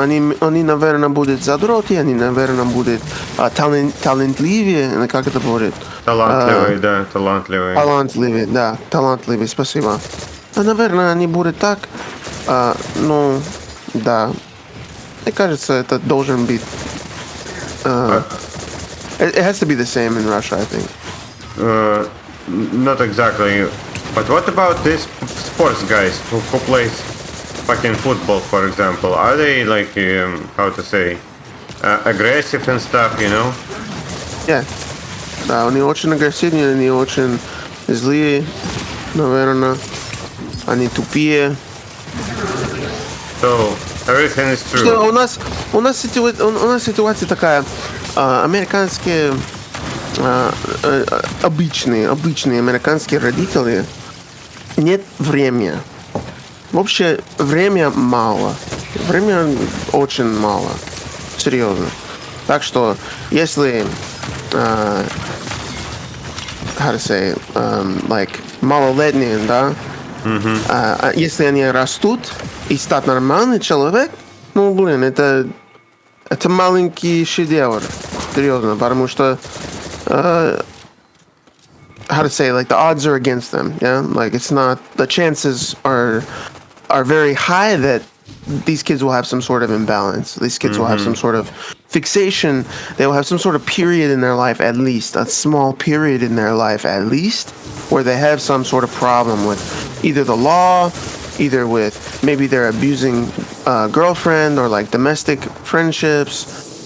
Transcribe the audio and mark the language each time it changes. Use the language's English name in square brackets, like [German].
[Russian] Они, наверное, будут задроты, они, наверное, будут талантливее, как это будет? Талантливый, да, талантливый. Талантливый, да, талантливый, спасибо. Наверное, не будет так. Ну, да. Мне кажется, это должен быть... [English] It has to be the same in Russia, I think. Not exactly. But what about these sports guys who plays fucking football, for example? Are they like, how to say, aggressive and stuff, you know? Yeah. [Russian] Да, они очень агрессивные, они очень злые, наверное. Они тупее. [English] So everything is true. [Russian] Что у нас ситуация такая. Американские обычные американские родители нет времени. Вообще время мало. Время очень мало. Серьезно. Так что если [English] how to say, like [Russian] малолетние, да, если они растут и стать нормальный человек, ну блин, это маленький шедевр. Серьезно, потому что [English] how to say, like the odds are against them, yeah, like it's not, the chances are very high that these kids will have some sort of imbalance. These kids will have some sort of fixation. They will have some sort of period in their life, at least a small period in their life, at least, where they have some sort of problem with either the law, either with maybe they're abusing a girlfriend or like domestic friendships.